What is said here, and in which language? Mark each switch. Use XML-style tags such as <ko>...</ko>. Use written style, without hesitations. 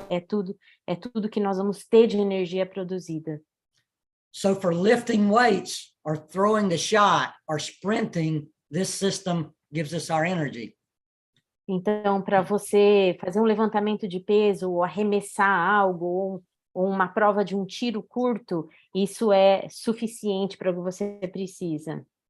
<pt>É tudo que nós vamos ter de energia produzida.</pt> <en>So for lifting weights or throwing the shot or sprinting, this system gives us our energy.</en> <pt>Então, para você fazer um levantamento de peso ou arremessar algo ou uma prova de um tiro curto, isso é suficiente para o que você precisa.</pt>